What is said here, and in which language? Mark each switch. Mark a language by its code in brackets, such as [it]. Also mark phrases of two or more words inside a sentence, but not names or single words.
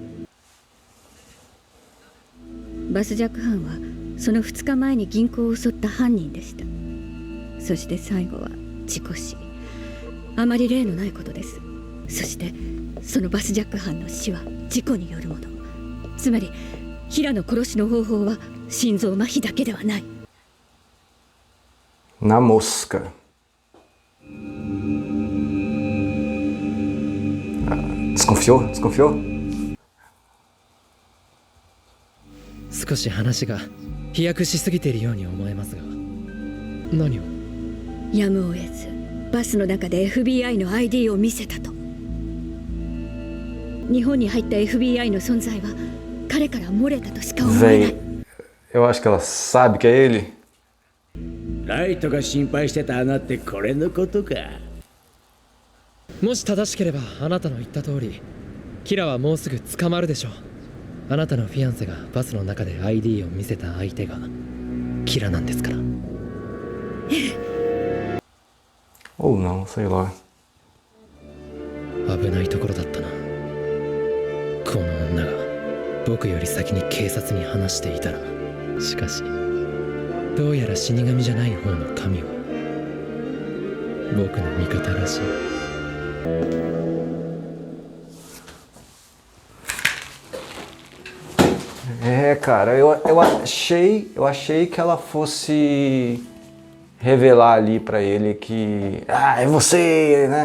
[ja] バスジャック犯はその2日前に銀行を襲った犯人でした。そして最後は事故死。あまり例のないことです。そしてそのバスジャック犯の死は事故によるもの。つまり平野殺しの方法は心臓麻痺だけではない。 [pt] Na mosca. Desconfiou? Desconfiou? [ja] 少し話が飛躍しすぎているように思えますが。何を？やむを得ずバスの中で FBI の ID を見せたと。日本に入った FBI の存在は彼から漏れたとしか思えない。 [pt] Véi, eu acho que ela sabe que é ele. [ja] ライトが心配してた穴ってこれのことか。もし正しければあなたの言った通り、キラはもうすぐ捕まるでしょう。あなたのフィアンセがバスの中で ID を見せた相手がキラなんですから。 [pt] Ou não, sei lá. [ja] 危ないところだったな。この女が僕より先に警察に話していたら。しかしどうやら死神じゃない方の神は僕の味方らしい。 [pt] É, cara, eu achei que ela fosse revelar ali pra ele que... Ah, é você, né?